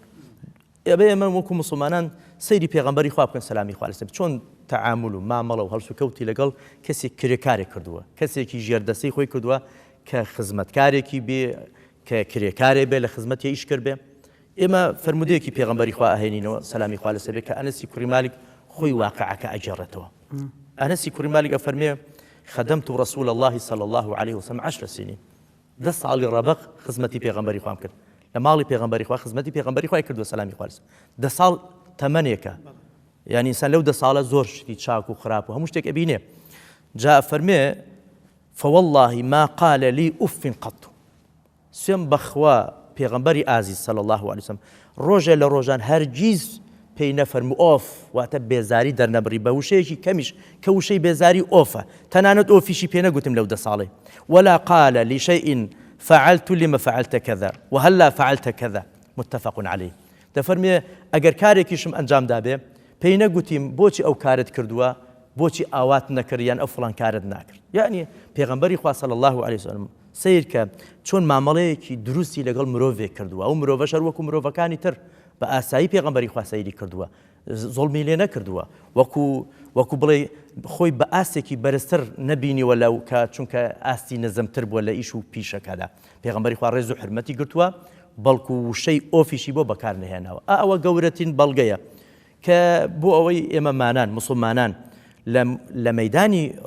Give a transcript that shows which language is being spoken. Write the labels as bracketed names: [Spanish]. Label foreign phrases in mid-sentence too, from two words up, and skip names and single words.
[Central Kurdish] ئەبێ ئێمە وەکو موسڵمانان سەیری پێغەمبەری خوا بکەن سەلامی خوا لەسەر چۆن تەعامل و مامەڵە و هەڵس و کەوتی لەگەڵ کەسێک کرێکارێک کردووە کەسێکی ژێردەسەی خۆی کردووە کە خزمەتکارێکی بێ کە کرێکارێ بێ لە خزمەتی ئیش کرد بێ ئێمە فرمودەیەکی پێغەمبەری خوا ئەهێنینەوە سەلامی خوا لەسەر بێ کە ئەنەسی کوڕی مالک خۆی واقعەکە ئەجێڕێتەوە ئەنەسی کوڕی مالک ئەفەرمێ [Arabic] خدمت رسول الله صلى الله عليه وسلم 10 سنين [Central Kurdish] 10 ساڵی ڕەبق خزمەتی پێغەمبەری خوام کرد لە ماڵی پێغەمبەری خوا خزمەتی پێغەمبەری خوای کردووە سەلامی خوا لەسەر 10 ساڵ تەمەنێکە [Arabic] يعني إنسان [Central Kurdish] لو 10 ساڵە زۆر شتی چاک و خراپ و هەموو شتێک ئەبینێ جا فەرمێ [Arabic] فوالله ما قال لي أف قط [Central Kurdish] سوێن بەخوا پێغەمبەری ئازیز [Arabic] صلى الله عليه وسلم [Central Kurdish] ڕۆژێ لە ڕۆژان هەرگیز پێی نەفەرموو ئۆف واتە بێزاری دەرنەبڕی بە وشەیەکی کەمیش کە وشەی بێزاری ئۆفە تەنانەت ئۆفیشی پێ نەگوتم لەو 10 ساڵێ [Arabic] ولا قال لشيء فعلت لما فعلت كذا وهلا فعلت كذا متفق عليه [Central Kurdish] دەفەرمێ ئەگەر کارێکیشم ئەنجام دابێ پێی نەگوتیم بۆچی ئەو کارت کردووە بۆچی ئاوات نەکرد یان ئەو فڵان کارت ناکرد یعنی پێغەمبەری خوا [Arabic] صلی الله عليه وسلم [Central Kurdish] سیر کە چۆن مامەڵەیەکی دروستی لەگەڵ مرۆڤێک کردووە ئەو مرۆڤەش هەر وەکو مرۆڤەکانی تر بە ئاسایی پێغەمبەری خوا سەیری کردووە زوڵمی لێ نەکردووە وەکو بڵێ خۆی بە ئاستێکی بەرزتر نەبینیوە لەو کە چونکە ئاستی نەزمتر بووە لە ئیش و پیشەکەدا پێغەمبەری خوا ڕێز و حرمەتی گرتووە بەڵکو وشەی ئۆفیشی بۆ بەکار نهێناوە ئەوە گەورەترین بەڵگەیە کە بۆ ئەوەی ئێمە مانان مسڵمانان لە مەیدانی